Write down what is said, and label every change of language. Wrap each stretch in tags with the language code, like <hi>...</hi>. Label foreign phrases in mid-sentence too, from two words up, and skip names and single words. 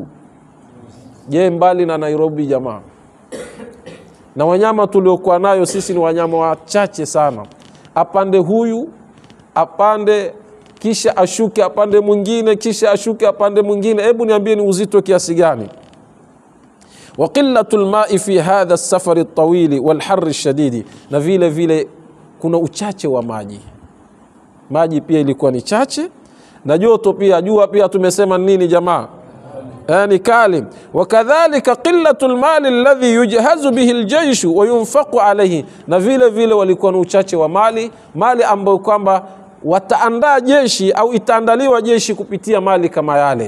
<sw>Je, mbali na Nairobi jamaa? Na wanyama tuliokuwa nayo sisi ni wanyama wachache sana. Apande huyu, apande kisha ashuke apande mwingine, kisha ashuke apande mwingine. Hebu niambie ni uzito kiasi gani?</sw> <ar>وقلة الماء في هذا السفر الطويل والحر الشديد,</ar> <sw>na vile vile kuna uchache wa maji. Maji pia ilikuwa ni chache, na joto pia, jua pia tumesema nini jamaa? ni kali.</sw> <ar>وكذلك قلة المال الذي يجهز به الجيش وينفق عليه,</ar> <sw>na vile vile walikuwa na uchache wa mali ambayo kwamba wataandaa jeshi au itaandaliwa jeshi kupitia mali kama yale.</sw>